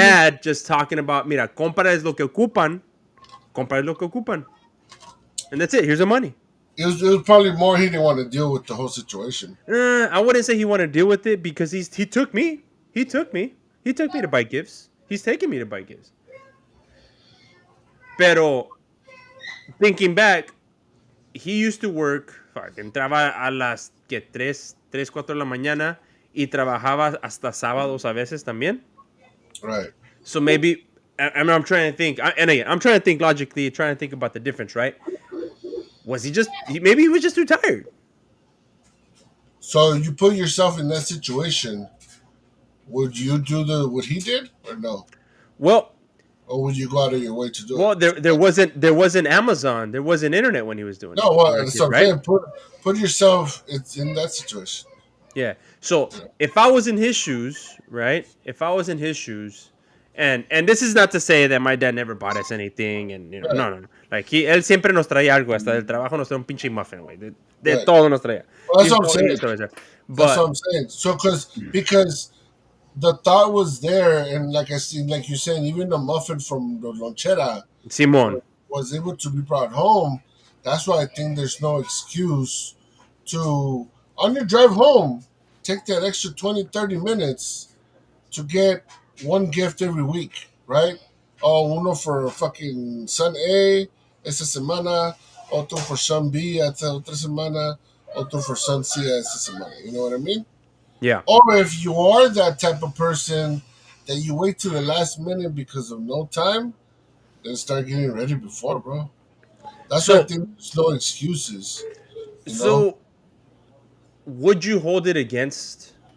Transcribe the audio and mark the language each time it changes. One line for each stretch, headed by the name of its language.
English: dad just talking about,
Spanish: mira, compra es lo que ocupan, compra es lo que ocupan.
English: And that's it. Here's the money. it was probably more he didn't want to deal with the whole situation. I wouldn't say he wanted to deal with it because he took me. He took me. He took me to buy gifts. He's taking me to buy gifts.
Spanish: Pero
English: thinking back, he used to work,
Spanish: entraba a las que 4 de la mañana y trabajaba hasta sábados a veces también.
English: Right. So maybe, I'm trying to think, and again, I'm trying to think logically, trying to think about the difference, right? Was maybe he was just too tired. So you put yourself in that situation. Would you do what he did, or no? Well, Or would you go out of your way to do it? well, there wasn't Amazon, there wasn't internet when he was doing it No, when we that's kids, what I'm right? saying. Put yourself in that situation. Yeah. So if I was in his shoes, right? If I was in his shoes, and this is not to say that my dad never bought us anything, and Right. no, no, no.
Spanish: Like él siempre nos traía algo, hasta del trabajo nos traía un pinche muffin, güey. De
English: Right.
Spanish: todo nos traía.
English: Well, that's what I'm
Spanish: Y
English: saying.
Spanish: esto, ¿verdad?
English: That's what But I'm saying. So, because the thought was there, and like I see, like you're saying, even the muffin from the lonchera Simón, was able to be brought home. That's why I think there's no excuse to, on your drive home, take that extra 20, 30 minutes to get one gift every week, right?
Spanish: Oh, uno
English: for fucking son A
Spanish: esta semana, otro
English: for son B
Spanish: esta otra semana, otro
English: for son C
Spanish: esta semana.
English: You know what I mean? yeah. Or if you are that type of person that you wait till the last minute because of no time, then start getting ready before, bro. That's why I So think there's no excuses. You know, so would you hold it against?